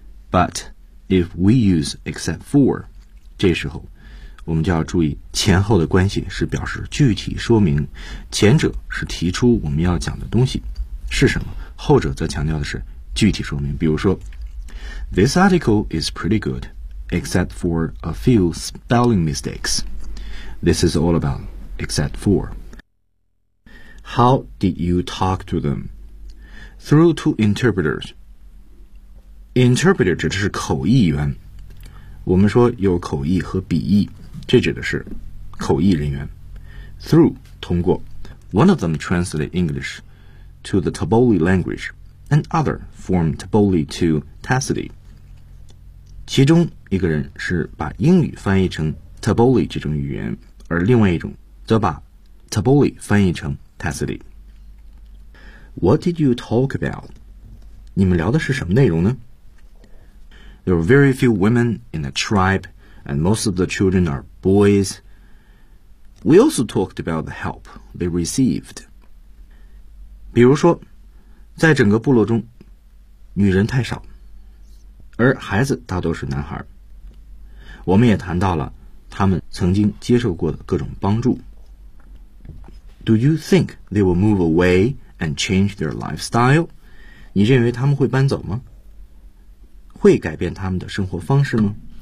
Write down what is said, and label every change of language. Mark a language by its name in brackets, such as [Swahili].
[English] But if we use except for, [Chinese] 这时候我们就要注意前后的关系是表示具体说明，前者是提出我们要讲的东西是什么，后者则强调的是具体说明。比如说 ， [English] This article is pretty good, except for a few spelling mistakes.This is all about except four. How did you talk to them? Through two interpreters. [Chinese] Interpreter 指的是口译员。我们说有口译和笔译，这指的是口译人员。 Through 通过。 [English] One of them translated English to the Taboli language, and other from Taboli to Tassili. [Chinese] 其中一个人是把英语翻译成 Taboli 这种语言，而另外一种则把 Taboli 翻译成 Tassili. [English] What did you talk about? [Chinese] 你们聊的是什么内容呢？ [English] There are very few women in the tribe, and most of the children are boys. We also talked about the help they received. [Chinese] 比如说，在整个部落中，女人太少，而孩子大多是男孩。我们也谈到了他们曾经接受过的各种帮助。 [English] Do you think they will move away and change their lifestyle? [Chinese] 你认为他们会搬走吗？会改变他们的生活方式吗？